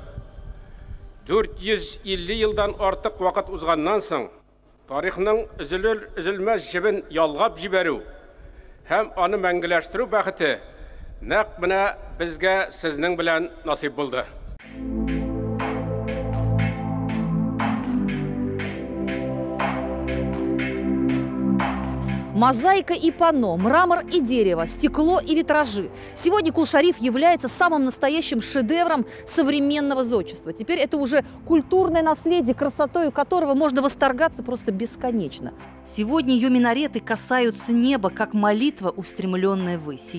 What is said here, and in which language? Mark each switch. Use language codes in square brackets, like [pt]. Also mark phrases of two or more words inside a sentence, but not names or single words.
[tt] 450 елдан артык вакыт узганнан соң тарихның üzülmez җебен ялгап җибәрү һәм аны мәңгеләштерү бәхете нәкъ менә безгә сезнең белән насыйп булды. [ru] Мозаика и панно, мрамор и дерево, стекло и витражи. Сегодня Кул-Шариф является самым настоящим шедевром современного зодчества. Теперь это уже культурное наследие, красотой которого можно восторгаться просто бесконечно. Сегодня ее минареты касаются неба, как молитва, устремленная ввысь.